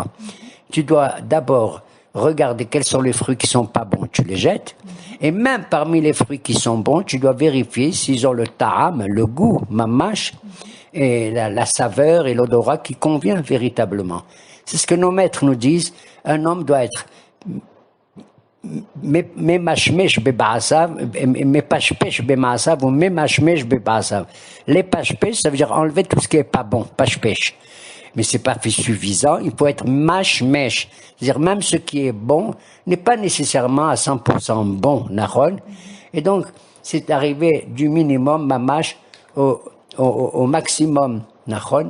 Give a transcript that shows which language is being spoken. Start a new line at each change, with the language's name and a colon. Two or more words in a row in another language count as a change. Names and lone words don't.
French: Tu dois d'abord regarder quels sont les fruits qui sont pas bons, tu les jettes. Et même parmi les fruits qui sont bons, tu dois vérifier s'ils ont le ta'am, le goût, mamash, et la saveur et l'odorat qui convient véritablement. C'est ce que nos maîtres nous disent, un homme doit être
Hebrew: ממשמש במעשיו, מפשפש במעשיו
French: ou
Hebrew: ממשמש במעשיו.
French: Les pashpesh, ça veut dire enlever tout ce qui est pas bon, pashpesh. Mais c'est pas suffisant, il faut être mashmesh. C'est-à-dire même ce qui est bon n'est pas nécessairement à 100% bon, nachon. Et donc, c'est arrivé du minimum mamash au maximum, nachon.